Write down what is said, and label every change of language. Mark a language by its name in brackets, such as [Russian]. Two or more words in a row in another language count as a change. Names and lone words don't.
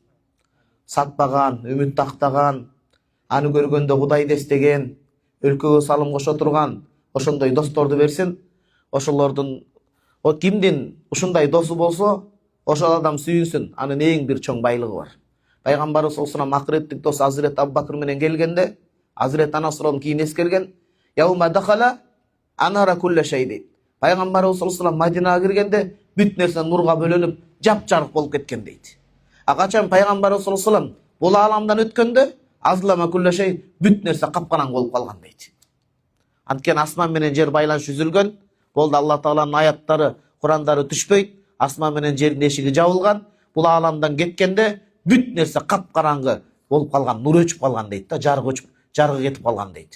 [Kyrgyz] Сатпаган, үмүт тактаган, аны көргөндө Кудайды эстеген, өлкөгө салым кошо турган, ошондой досторду берсин. Ошолордун кимдин ушундай досу болсо, ошол адам сүйүнсүн. Анын эң бир чоң байлыгы бар. Пайгамбарыбыз [Arabic] صلى الله عليه وسلم [Kyrgyz] акыреттик дос Азирет Абу Бакыр менен келгенде, Азирет Анас радиаллаху кийин эскерген, [Arabic] "يوم دخل أنار كل شيء" [Kyrgyz] дейт. Пайгамбарыбыз [Arabic] صلى الله عليه وسلم [Kyrgyz] Мадинага киргенде бүт нерсе нурга бөлөнүп, жап-жарык болуп кеткен дейт. А качан пайгамбарыбыз [Arabic] صلى الله عليه وسلم [Kyrgyz] бул ааламдан өткөндө, [Arabic] أظلم كل شيء, [Kyrgyz] бүт нерсе капкараңгы болуп калган дейт. Анткени асман менен жер байланыш үзүлгөн, болду Алла Тааланын аяттары, Курандары түшпөйт, асман менен жердин эшиги жабылган, бул ааламдан кеткенде бүт нерсе капкараңгы болуп калган, нур өчүп калган дейт да, жарыгы кетип калган дейт.